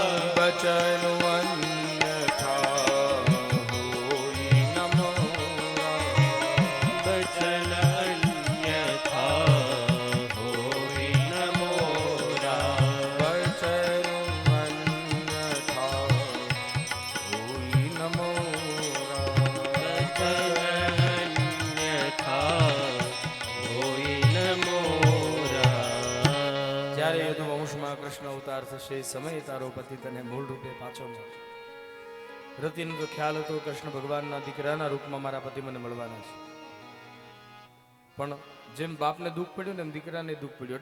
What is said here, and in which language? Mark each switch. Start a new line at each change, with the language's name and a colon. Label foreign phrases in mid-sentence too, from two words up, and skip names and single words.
Awadhi: बचन अन्यथा होई न मोरा बचन अन्यथा होई न मोरा बचन अन्यथा होई न मोरा
Gujarati: જ્યારે યદુવંશમાં કૃષ્ણ અવતાર થશે એ સમયે તારો પતિ તને મૂળ રૂપે પાછો મળશે. રતિનો તો ખ્યાલ હતો કૃષ્ણ ભગવાનના દીકરાના રૂપમાં મારા પતિ મને મળવાના છે, પણ જેમ બાપને દુઃખ પડ્યું ને એમ દીકરાને દુઃખ પડ્યું.